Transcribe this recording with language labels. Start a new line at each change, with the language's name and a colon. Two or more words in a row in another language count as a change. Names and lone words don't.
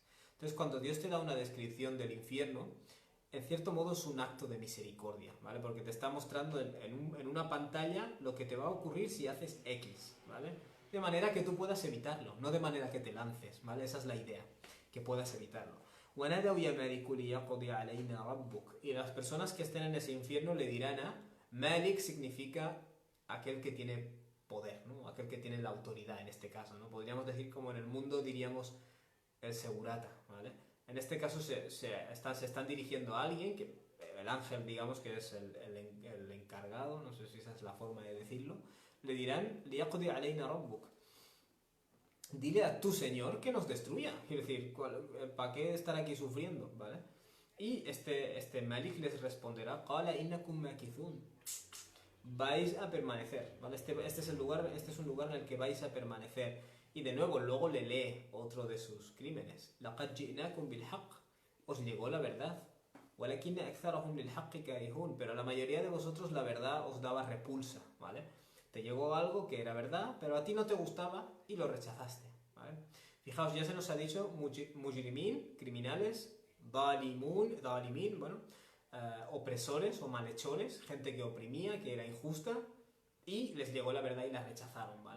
Spanish: Entonces, cuando Dios te da una descripción del infierno, en cierto modo es un acto de misericordia, ¿vale? Porque te está mostrando en una pantalla lo que te va a ocurrir si haces X, ¿vale? De manera que tú puedas evitarlo, no de manera que te lances, ¿vale? Esa es la idea, que puedas evitarlo.
Arabic: وَنَادَوْا يَا مَالِكُ لِيَقْضِيَ عَلَيْنَا رَبُّكَ.
Spanish: Y las personas que estén en ese infierno le dirán a Malik, significa aquel que tiene poder, ¿no? Aquel que tiene la autoridad en este caso, ¿no? Podríamos decir como en el mundo diríamos el segurata, ¿vale? En este caso se están dirigiendo a alguien, que el ángel digamos que es el encargado, no sé si esa es la forma de decirlo, le dirán
Arabic: لِيَقْضِيَ عَلَيْنَا رَبُّكَ.
Spanish: Dile a tu señor que nos destruya, es decir, ¿para qué estar aquí sufriendo? ¿Vale? Y este Malik les responderá
Arabic: قَالَ إِنَّكُمْ مَاكِثُونَ.
Spanish: Vais a permanecer, ¿vale? Este es un lugar en el que vais a permanecer. Y de nuevo, luego le lee otro de sus crímenes.
Arabic: لَقَدْ جِئْنَاكُمْ بِالْحَقِّ.
Spanish: Os llegó la verdad.
Arabic: وَلَكِنَّ أَكْثَرَهُمْ لِلْحَقِّ كَارِهُونَ.
Spanish: Pero la mayoría de vosotros la verdad os daba repulsa, ¿vale? Te llegó algo que era verdad, pero a ti no te gustaba y lo rechazaste, ¿vale? Fijaos, ya se nos ha dicho mujrimin, criminales, dalimin, bueno, opresores o malhechores, gente que oprimía, que era injusta, y les llegó la verdad y la rechazaron, ¿vale?